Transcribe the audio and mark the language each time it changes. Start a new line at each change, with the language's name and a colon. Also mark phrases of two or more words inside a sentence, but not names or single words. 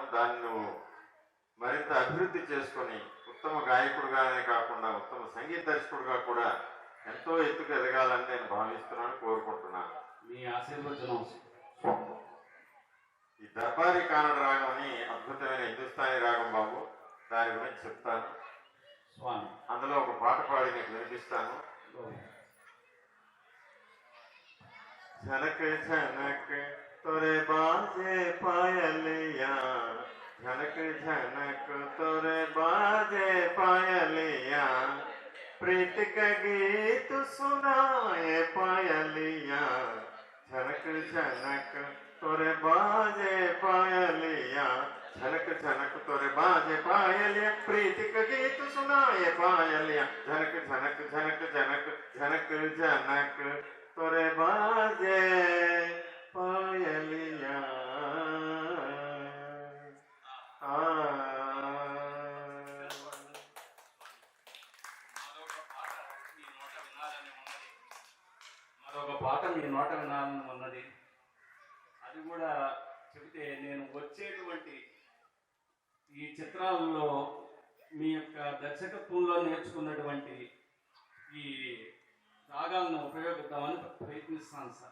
Telugu: దాన్ని నువ్వు మరింత అభివృద్ధి చేసుకొని ఉత్తమ గాయకుడుగానే కాకుండా ఉత్తమ సంగీత దర్శకుడుగా కూడా ఎంతో ఎత్తుకు ఎదగాలని నేను భావిస్తున్నాను, కోరుకుంటున్నాను. మీ ఆశీర్వచనం. ఈ దర్బారీ కానడ రాగం అని అద్భుతమైన హిందుస్థానీ రాగం బాబు. దాని గురించి చెప్తాను. అందులో ఒక పాట పాడి నీకు వినిపిస్తాను.
Hindi: झनक झनक तोरे बाजे पायलिया, झनक झनक तोरे बाजे पायलिया, प्रीत का गीत सुनाए पायलिया, झनक झनक तोरे बाजे पायलिया, झनक झनक तोरे बाजे पायलिया, प्रीत का गीत सुनाए पायलिया, झनक झनक झनक झनक झनक झनक तोरे बाजे पायलिया.
Telugu: మరొక పాట మీ నోట వినాలని ఉన్నది. అది కూడా చెబితే నేను వచ్చేటువంటి ఈ చిత్రాలలో మీ యొక్క దర్శకత్వంలో నేర్చుకున్నటువంటి ఈ రాగాలను ఉపయోగిద్దామని ప్రయత్నిస్తాను సార్.